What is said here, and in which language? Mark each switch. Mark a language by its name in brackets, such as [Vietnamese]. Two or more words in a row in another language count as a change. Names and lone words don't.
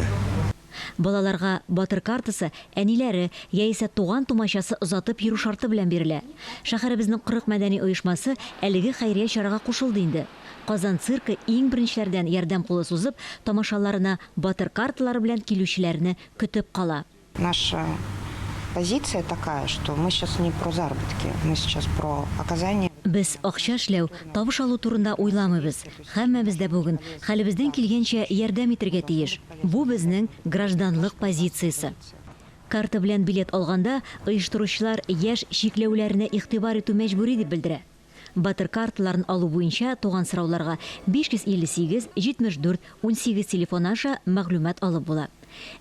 [Tatar] Балаларга батыр картасы әниләре яисә туган тумачасы озатып йөрү шарты белән бирелә. Шәһәребезнең 40 мәдәни оешмасы әлеге хәйрия чарага кушылды инде. Казан циркы иң беренчеләрдән ярдәм кулы сузып, тамашаларына батыр карталары белән килүчеләрне көтеп кала. [Russian] Наша позиция такая, что мы сейчас не про заработки, мы сейчас про оказание. [Tatar] Без акча эшләү, табыш алу турында уйламыйбыз. Һәммәбез дә бүген хәлебездән килгәнчә ярдәм итәргә тиеш. Бу безнең гражданлык позициясе. Карта белән билет алганда оештыручылар яшь чикләүләренә игътибар итү мәҗбүри дип белдерә. Батыр карталарын алу буенча туган сорауларга 558 74 18 телефон аша мәгълүмат алып була.